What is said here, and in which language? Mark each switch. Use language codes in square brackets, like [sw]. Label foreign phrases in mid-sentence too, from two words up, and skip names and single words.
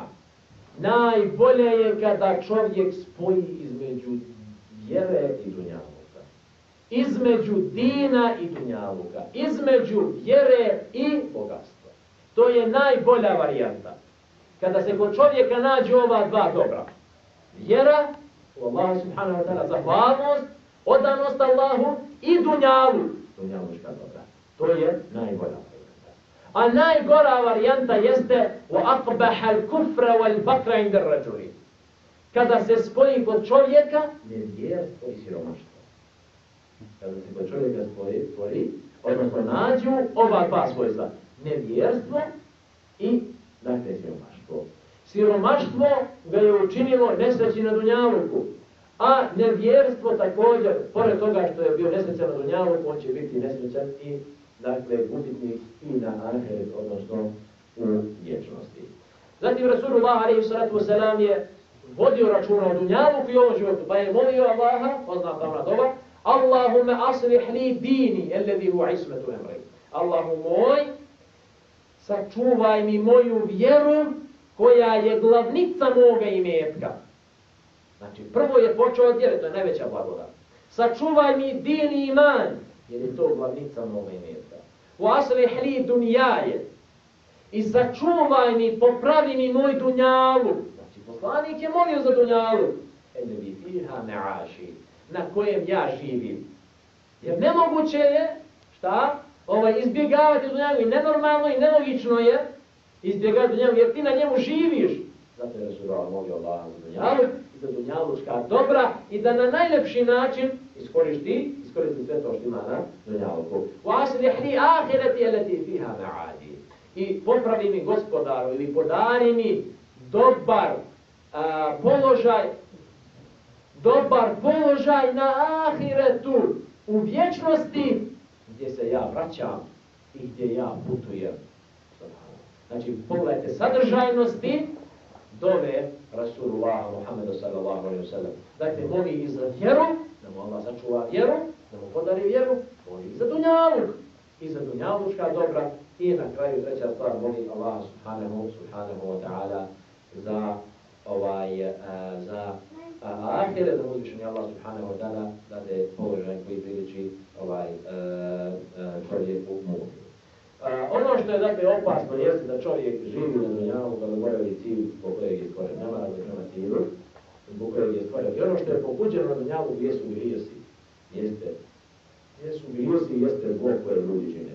[bs] Najbolje je kada čovjek spoji između vjere i dunjaluka. Između dina i dunjaluka. Između vjere i bogatstva. To je najbolja varijanta. Kada se kod čovjeka nađe ova dva dobra. Vjera u Allahu [ar] سبحانه وتعالى, [bs] zahvalnost, odanost Allahu i dunjaluška dobra. To je najbolja varijanta. A najgora varijanta jeste [ar] وَأَقْبَحَ الْكُفْرَ وَالْبَقْرَ عِنْدَ الرَّجُلِ. [bs] Kada se spoji kod čovjeka nevjerstvo i siromaštvo. Kada se kod čovjeka spoji, odnosno nađu ova dva svojstva. Nevjerstvo i dakle siromaštvo. Siromaštvo ga je učinilo nesreći na dunjaluku. A nevjerstvo također, pored toga što je bio nesrećan na dunjaluku, on će biti nesrećan i dakle gubitnik i na ahiret, odnosno u vječnosti. Zatim Rasulullah [ar] عليه الصلاة والسلام [bs] je vodio računa o dunjaluku i ovom životu, pa je molio Allaha, poznata ona dova: [ar] "اللهم أصلح لي ديني الذي هو عصمة أمري." [bs] Allahu moj, sačuvaj mi moju vjeru koja je glavnica moga imetka. Znači, prvo je počeo od vjere, to je najveća blagodat. Sačuvaj mi din i iman, jer je to glavnica moga imetka. [ar] وأصلح لي دنياي. [bs] I sačuvaj mi, popravi mi moj dunjaluk. Znači, poslanik je molio za dunjaluk. [ar] الذي فيها معاشي, [bs] na kojem ja živim. Jer nemoguće je, šta? Izbjegavati dunjaluk. I nenormalno i nelogično je izbjegavati dunjaluk, jer ti na njemu živiš. Zato je Rasulullah molio Allah za dunjaluk i za dunjaluška dobra i da na najlepši način iskoristi sve to što ima na dunjaluku. [ar] وأصلح لي آخرتي التي فيها معادي. [bs] I popravi mi, gospodaru, ili podari mi dobar položaj na ahiretu, u vječnosti, gdje se ja vraćam i gdje ja putujem. Znači, pogledajte sadržajnosti dove Rasulullah Muhammedu [ar] صلى الله عليه وسلم. [bs] Dakle, moli i za vjeru, da mu Allah sačuva vjeru, da mu podari vjeru, moli i za dunjaluk, i za dunjaluška dobra, i na kraju treća stvar moli Allah [ar] سبحانه وتعالى [bs] za za ahiret, da uzvišeni Allah [ar] سبحانه وتعالى [bs] dade položaj koji priliči čovjeku mu'minu. Ono što je dakle opasno jeste da čovjek živi na dunjalu, da zaboravi cilj zbog kojeg je stvoren, nema razlog prema cilju zbog kojeg je stvoren. I ono što je pokuđeno na dunjalu jesu grijesi, jesu zlo koje ljudi čine.